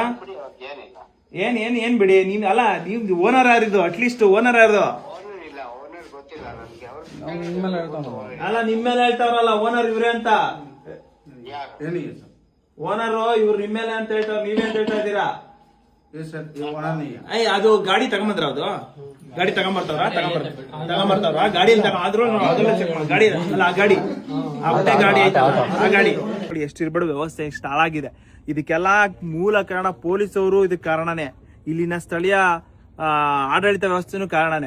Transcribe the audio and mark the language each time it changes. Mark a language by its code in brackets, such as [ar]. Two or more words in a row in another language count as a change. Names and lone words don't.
[kn] ಬಿಡಿ, ಏನಿಲ್ಲ. ಏನ್ ಬಿಡಿ. ನೀವ್ ಅಲ್ಲ, ನೀವ್ ಓನರ್ ಯಾರಿದು? ಅಟ್ಲೀಸ್ಟ್ ಓನರ್ ಯಾರ್ದು? ಓನರ್ ಇಲ್ಲ, ಓನರ್ ಗೊತ್ತಿಲ್ಲ ನನ್ಗೆ. ಅವ್ರು ಅಲ್ಲ, ನಿಮ್ಮೇಲೆ ಹೇಳ್ತಾವ್ರಲ್ಲ ಓನರ್ ಇವ್ರೆ ಅಂತ. ಯಾರು? ಏನಿಗೆ ಸರ್? ಓನರು ಇವ್ರು ನಿಮ್ಮೇಲೆ ಅಂತ ಹೇಳ್ತಾವ್ರ, ನೀವೇ ಅಂತ ಹೇಳ್ತಾ ಇದ್ದೀರಾ? [hi] ये सर ये वहाँ नहीं है. [kn] ಅಯ್ಯ, ಅದು ಗಾಡಿ ತಗೊಂಬಂದ್ರ? ಅದು ಗಾಡಿ ತಗೊಂಬರ್ತಾವ್ರ? ಗಾಡಿಯಲ್ಲಿ ಆದ್ರೂ ಅದೆಲ್ಲ ಚೆಕ್ ಮಾಡಿ. ಗಾಡಿ ಅಲ್ಲ, ಆ ಗಾಡಿ, ಆ ಹೊಟ್ಟೆ ಗಾಡಿ ಐತಲ್ಲ, ಆ ಗಾಡಿ ನೋಡಿ. ಎಷ್ಟಿರ್ಬೇಡ ವ್ಯವಸ್ಥೆ, ಎಷ್ಟು ಹಾಳಾಗಿದೆ. ಇದಕ್ಕೆಲ್ಲ ಮೂಲ ಕಾರಣ ಪೊಲೀಸವರು, ಇದಕ್ಕೆ ಕಾರಣನೇ. ಇಲ್ಲಿನ ಸ್ಥಳೀಯ ಆಡಳಿತ ವ್ಯವಸ್ಥೆನೂ ಕಾರಣನೇ.